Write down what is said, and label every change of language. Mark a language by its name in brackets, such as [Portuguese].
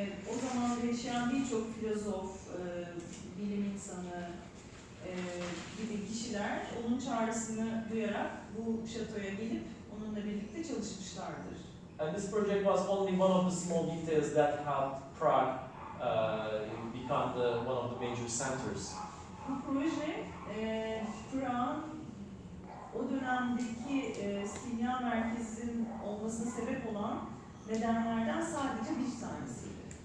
[Turkish] O zaman yaşayan birçok filozof, bilim insanı gibi kişiler onun çağrısını duyarak bu şatoya gelip onunla birlikte çalışmışlardır. [English] And this project was only one of the small details that helped Prague become one of the major centers. [Turkish] Bu proje Prag'ın o dönemdeki simya merkezinin olmasına sebep olan nedenlerden sadece bir tanesiydi.